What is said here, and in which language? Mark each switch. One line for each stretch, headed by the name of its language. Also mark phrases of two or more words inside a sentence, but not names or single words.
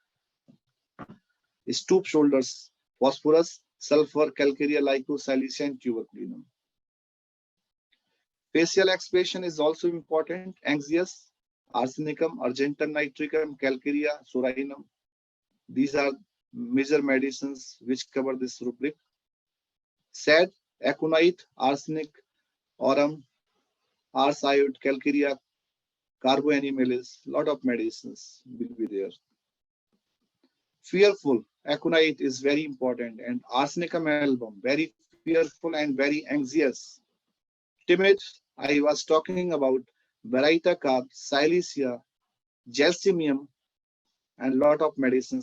English: Stoop shoulders, phosphorus, sulfur, calcarea, lyco, silicea and tuberculinum. Facial expression is also important. Anxious, arsenicum, argentum nitricum, calcarea, sorinum. These are major medicines which cover this rubric. Sad, aconite, arsenic, aurum, ars iode, calcarea, carboanimelis, lot of medicines will be there. Fearful, aconite is very important, and arsenicum album, very fearful and very anxious. Timid, I was talking about Veryta carb, silicea, gelsemium, and lot of medicines.